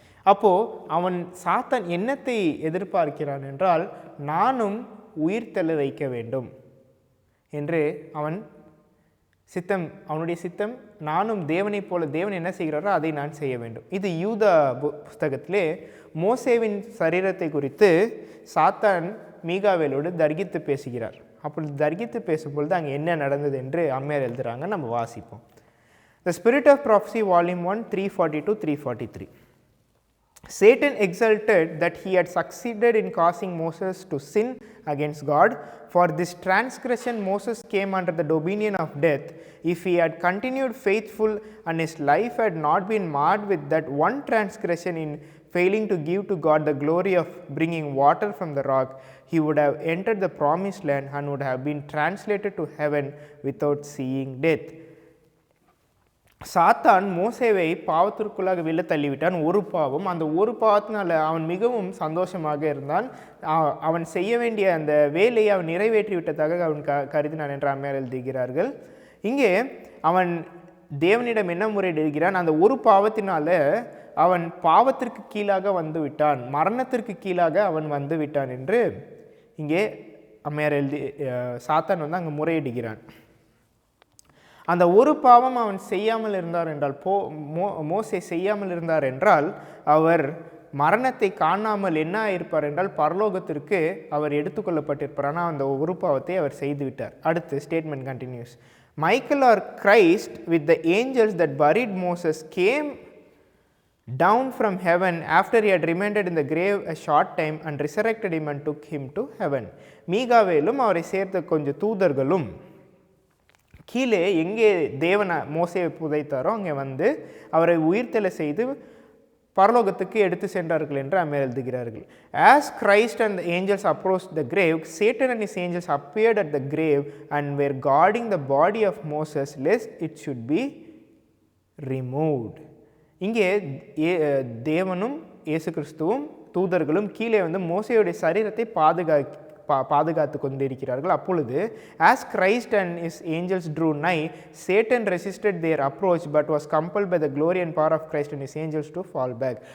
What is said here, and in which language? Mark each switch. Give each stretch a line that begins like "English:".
Tamil: அப்போது அவன் சாத்தான் என்னத்தை எதிர்பார்க்கிறான் என்றால், நானும் உயிர்த்தெழ வைக்க வேண்டும் என்று அவன் சித்தம், அவனுடைய சித்தம், நானும் தேவனை போல, தேவன் என்ன செய்கிறாரோ அதை நான் செய்ய வேண்டும். இது யூதா புஸ்தகத்திலே மோசேவின் சரீரத்தை குறித்து சாத்தான் மீகாவேலோடு தர்கித்து பேசுகிறார். அப்படி தர்கித்து பேசும்பொழுது அங்கே என்ன நடந்தது என்று அம்மையார் எழுதுகிறாங்க, நம்ம வாசிப்போம்.
English: The Spirit of Prophecy Volume 1 342-343. Satan exulted that he had succeeded in causing Moses to sin against God. For this transgression Moses came under the dominion of death. If he had continued faithful and his life had not been marred with that one transgression in failing to give to God the glory of bringing water from the rock, he would have entered the promised land and would have been translated to heaven without seeing death.
Tamil: சாத்தான் மோசேவை பாவத்திற்குள்ளாக வெளில தள்ளிவிட்டான். ஒரு பாவம், அந்த ஒரு பாவத்தினால அவன் மிகவும் சந்தோஷமாக இருந்தான். அவன் செய்ய வேண்டிய அந்த வேலையை அவன் நிறைவேற்றி விட்டதாக அவன் கருதினான் என்று அம்மையார் எழுதுகிறார்கள். இங்கே அவன் தேவனிடம் என்ன முறையிடுகிறான்? அந்த ஒரு பாவத்தினால அவன் பாவத்திற்கு கீழாக வந்து விட்டான், மரணத்திற்கு கீழாக அவன் வந்து விட்டான் என்று இங்கே அம்மையார் சாத்தான் வந்து அங்கே முறையிடுகிறான். அந்த ஒரு பாவம் அவன் செய்யாமல் இருந்தார் என்றால், மோசே செய்யாமல் இருந்தார் என்றால், அவர் மரணத்தை காணாமல் என்ன ஆயிருப்பார் என்றால் பரலோகத்திற்கு அவர் எடுத்துக்கொள்ளப்பட்டிருப்பார். ஆனால் அந்த ஒரு பாவத்தை அவர் செய்துவிட்டார்.
English: அடுத்து statement continues. Michael or Christ with the angels that buried Moses came down from heaven after he had remained in the grave a short time and resurrected him and took him to heaven.
Tamil: மீகாவேலும் அவரை சேர்த்த கொஞ்சம் தூதர்களும் கீழே எங்கே தேவன் மோசேயை புதைத்தாரோ அங்கே வந்து அவரை உயிர்த்தெழ செய்து பரலோகத்துக்கு எடுத்து சென்றார்கள் என்று அம்மையார் எழுதுகிறார்கள்.
English: As Christ and the angels approached the grave, Satan and his angels appeared at the grave and were guarding the body of Moses lest it should be removed.
Tamil: இங்கே தேவனும் இயேசு கிறிஸ்துவும் தூதர்களும் கீழே வந்து மோசேயுடைய சரீரத்தை பாதுகாத்து கொண்டிருக்கிறார்கள்.
English: அப்பொழுது as Christ and his angels drew nigh, Satan resisted their approach but was compelled by the glory and power of Christ and his angels to fall back.